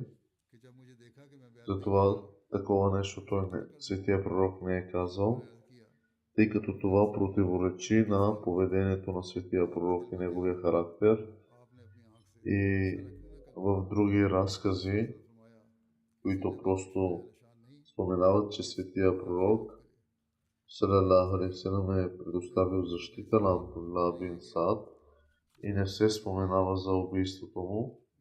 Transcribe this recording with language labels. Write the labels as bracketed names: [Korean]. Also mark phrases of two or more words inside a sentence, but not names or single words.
[Bulgarian] Затова такова нещо светия пророк не е казал, тъй като това противоречи на поведението на светия пророк и неговия характер. И в други разкази, които просто споменават, че светия пророк [Arabic] صلى الله عليه وسلم [Bulgarian] е предоставил защита на Абдулла бин Саад и не се споменава за убийството му.